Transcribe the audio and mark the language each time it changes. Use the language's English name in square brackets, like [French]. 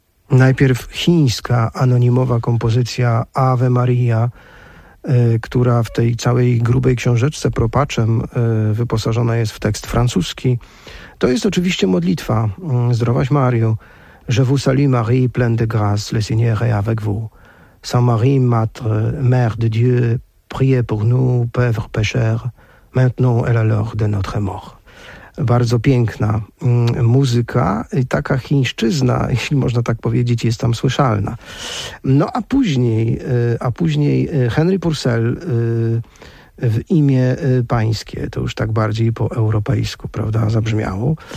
[Polish] Najpierw chińska anonimowa kompozycja Ave Maria, która w tej całej grubej książeczce propaczem wyposażona jest w tekst francuski. To jest oczywiście modlitwa. Zdrowaś Mario. [French] Je vous salue Marie, pleine de grâce, le Seigneur est avec vous. Sainte Marie, Mère de Dieu, priez pour nous, pauvres pécheurs, maintenant et à l'heure de notre mort. [Polish] Bardzo piękna muzyka i taka chińszczyzna, jeśli można tak powiedzieć, jest tam słyszalna. No a później Henry Purcell w imię pańskie, to już tak bardziej po europejsku, prawda, zabrzmiało.